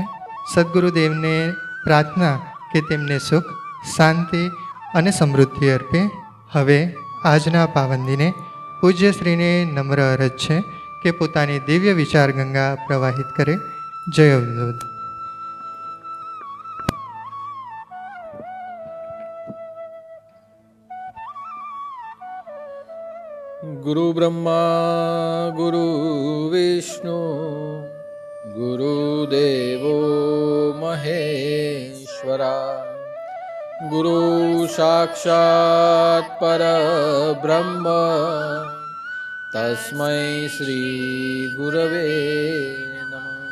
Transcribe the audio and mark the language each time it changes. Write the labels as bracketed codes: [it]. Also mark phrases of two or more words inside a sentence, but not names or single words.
[gu] સદગુરુદેવને પ્રાર્થના કે તેમને સુખ, શાંતિ અને સમૃદ્ધિ અર્પે. હવે આજના પાવન દિને પૂજ્યશ્રીને નમ્ર અરજ છે કે પોતાની દિવ્ય વિચાર ગંગા પ્રવાહિત કરે. જય અવધૂત. [sa] गुरु ब्रह्मा गुरु विष्णु गुरुदेवो महेश्वरा गुरु साक्षात् परब्रह्म तस्मै श्री गुरवे नमः.